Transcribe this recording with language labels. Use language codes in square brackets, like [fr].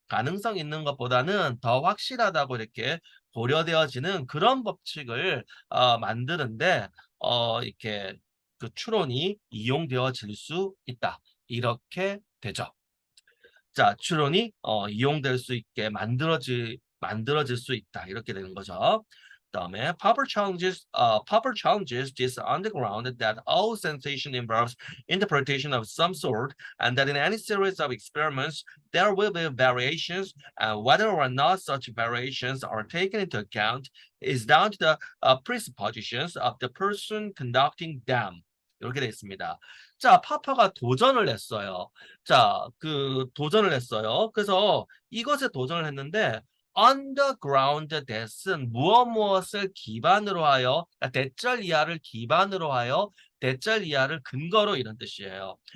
[ko] 가능성 있는 것보다는 더 확실하다고 이렇게 고려되어지는 그런 법칙을 만드는데 이렇게 그 추론이 이용되어질 수 있다. 이렇게 되죠. 자, 추론이 이용될 수 있게 만들어질 수 있다. 이렇게 되는 거죠. [en] 그다음에 Popper challenges this on the ground that all sensation involves interpretation of some sort, and that in any series of experiments there will be variations, and whether or not such variations are taken into account is down to the presuppositions of the person conducting them. [ko] 이렇게 되어 있습니다. 자, 파파가 도전을 했어요. 자, 도전을 했어요. 그래서 이것에 도전을 했는데 [en] underground that [ko] 은 무엇을 기반으로 하여 대절 이하를 기반으로 하여 대절 이하를 근거로 이런 뜻이에요.